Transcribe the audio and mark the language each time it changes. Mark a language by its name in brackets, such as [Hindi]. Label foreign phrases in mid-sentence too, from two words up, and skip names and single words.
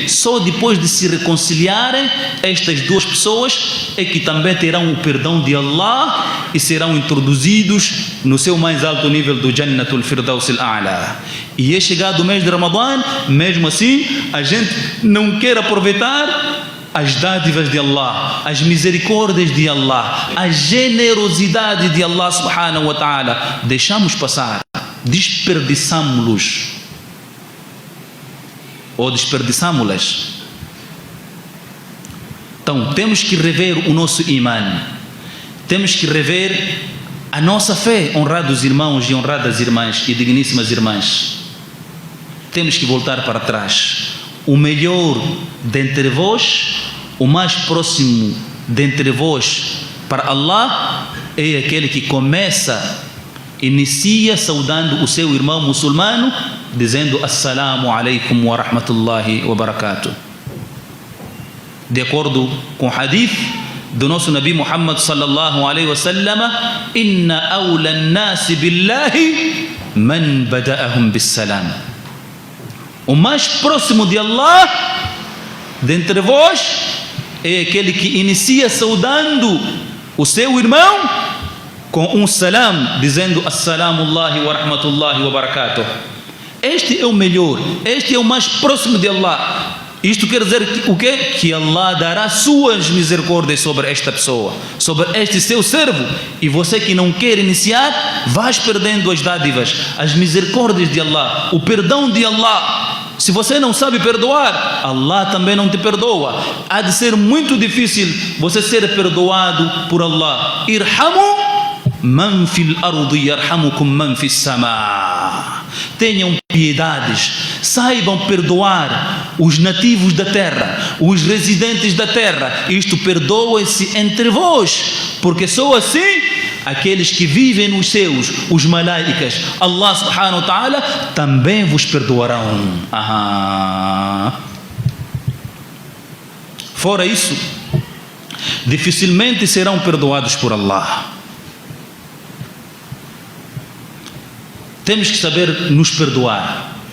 [Portuguese] Só depois de se reconciliarem, estas 2 pessoas é que também terão o perdão de Allah e serão introduzidos no seu mais alto nível do Jannatul Firdaus al-A'la. E é chegado o mês de Ramadã, mesmo assim a gente não quer aproveitar as dádivas de Allah, as misericórdias de Allah, a generosidade de Allah [Arabic] سبحانه وتعالى. [Portuguese] Deixamos passar, desperdiçamos-los ou desperdiçamos-las. Então temos que rever o nosso imã, temos que rever a nossa fé, honrados irmãos e honradas irmãs e digníssimas irmãs. Temos que voltar para trás. O melhor dentre vós, o mais próximo dentre vós para Allah é aquele que inicia saudando o seu irmão muçulmano, dizendo [Arabic] السلام عليكم ورحمة الله وبركاته. [Portuguese] De acordo com o hadith do nosso [Arabic] Nabi Muhammad صلى الله عليه وسلم إن أولى الناس بالله من بدأهم بالسلام. [Portuguese] O mais próximo de Allah dentre vós é aquele que inicia saudando o seu irmão com um salam, dizendo [Arabic] السلام عليكم ورحمة الله وبركاته. [Portuguese] Este é o melhor, este é o mais próximo de Allah. Isto quer dizer que, o quê? Que Allah dará suas misericórdias sobre esta pessoa, sobre este seu servo. E você que não quer iniciar, vais perdendo as dádivas, as misericórdias de Allah, o perdão de Allah. Se você não sabe perdoar, Allah também não te perdoa. Há de ser muito difícil você ser perdoado por Allah. [Arabic] ارحموا من في الأرض يرحمكم من في السماء. [Portuguese] Tenham piedades, saibam perdoar os nativos da terra, os residentes da terra. Isto, perdoem-se entre vós, porque só assim aqueles que vivem nos céus, os malaicas, Allah [Arabic] سبحانه وتعالى, [Portuguese] também vos perdoarão. Fora isso, dificilmente serão perdoados por Allah. Temos que saber nos perdoar.